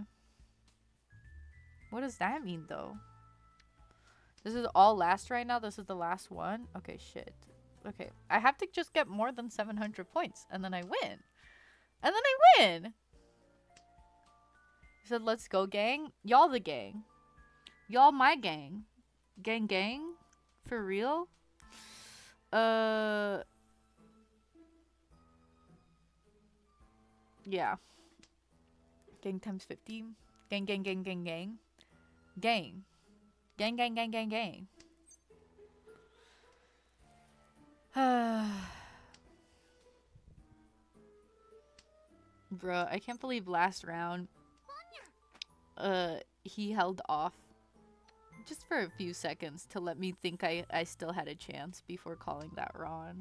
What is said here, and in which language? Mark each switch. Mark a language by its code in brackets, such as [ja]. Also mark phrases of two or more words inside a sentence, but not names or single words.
[en] What does that mean, though? This is all last right now? This is the last one? Okay, shit. Okay, I have to just get more than 700 points, and then I win. And then I win! He said, let's go, gang. Y'all the gang. Y'all my gang. Gang gang? For real? Yeah. Gang times 50. Gang, gang, gang, gang, gang. Gang. Gang, gang, gang, gang, gang. Bruh, I can't believe last round, he held off just for a few seconds to let me think I still had a chance before calling that Ron.